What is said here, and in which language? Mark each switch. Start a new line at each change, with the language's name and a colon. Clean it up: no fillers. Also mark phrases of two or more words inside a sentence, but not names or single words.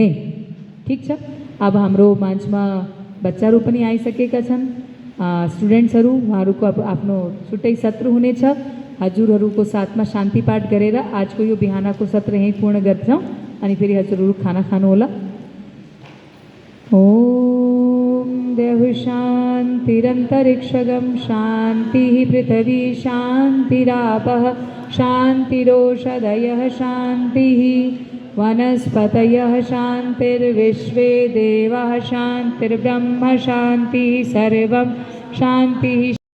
Nepali: ठिक छ। अब हाम्रो मञ्चमा बच्चाहरू पनि आइसकेका छन्, स्टुडेन्ट्सहरू, उहाँहरूको अब आफ्नो छुट्टै सत्र हुनेछ। हजुरहरूको साथमा शान्ति पाठ गरेर आजको यो बिहानको सत्र यहीँ पूर्ण गर्छौँ अनि फेरि हजुरहरू खाना खानुहोला।
Sanskrit: ओम देव शान्तिरन्तरिक्षगं शान्तिः पृथिवी शान्तिरापः शान्तिरोषधयः शान्तिः वनस्पतयः शान्तिर्विश्वे देवाः शान्तिर्ब्रह्म शान्तिः सर्वं शान्तिः